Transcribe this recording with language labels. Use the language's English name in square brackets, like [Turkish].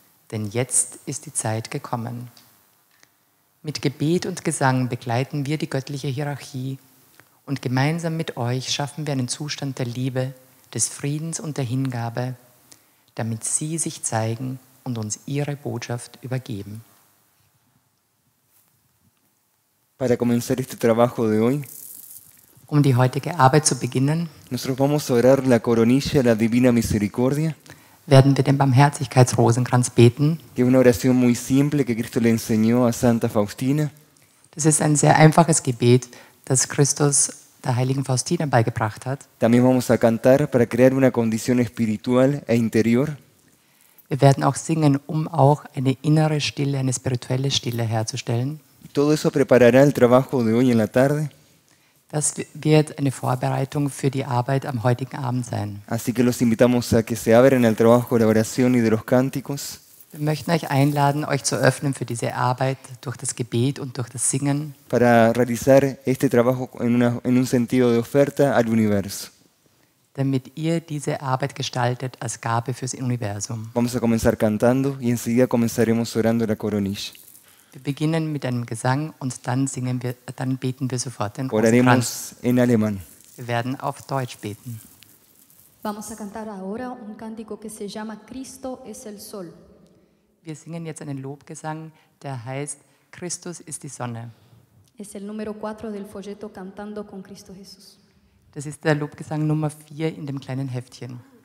[German] Denn jetzt ist die Zeit gekommen. Mit Gebet und Gesang begleiten wir die göttliche Hierarchie und gemeinsam mit euch schaffen wir einen Zustand der Liebe, des Friedens und der Hingabe, damit sie sich zeigen und uns ihre Botschaft übergeben. [Spanish] Para comenzar este trabajo de hoy, [German] Um die heutige Arbeit zu beginnen, [Spanish] nosotros vamos a orar la coronilla a la Divina Misericordia, [German] werden wir den Barmherzigkeitsrosenkranz beten. [Spanish] que es una oración muy simple que Cristo le enseñó a Santa Faustina. [German] Das ist ein sehr einfaches Gebet, das Christus der heiligen Faustina beigebracht hat. [Spanish] También vamos a cantar para crear una condición espiritual e interior. [German] Wir werden auch singen, um auch eine innere Stille, eine spirituelle Stille herzustellen. [Spanish] Todo eso preparará el trabajo de hoy en la tarde. [German] Das wird eine Vorbereitung für die Arbeit am heutigen Abend sein. [Spanish] Así que los invitamos a que se abran al trabajo de la oración y de los cánticos. [German] Wir möchten euch einladen, euch zu öffnen für diese Arbeit durch das Gebet und durch das Singen, [Spanish] Para realizar este trabajo en un sentido de oferta al universo. [German] damit ihr diese Arbeit gestaltet als Gabe fürs Universum. [Spanish] Vamos a comenzar cantando y enseguida comenzaremos orando la coronilla. [German] Wir beginnen mit einem Gesang und dann beten wir sofort den Rosenkranz. [Spanish] Oraremos en alemán. [German] Wir werden auf Deutsch beten. [Spanish] Vamos a cantar ahora un cántico que se llama Cristo es el Sol. [German] Wir singen jetzt einen Lobgesang, der heißt Christus ist die Sonne. [Spanish] Es el número 4 del folleto Cantando con Cristo Jesús. [German] Das ist der Lobgesang Nummer 4 in dem kleinen Heftchen.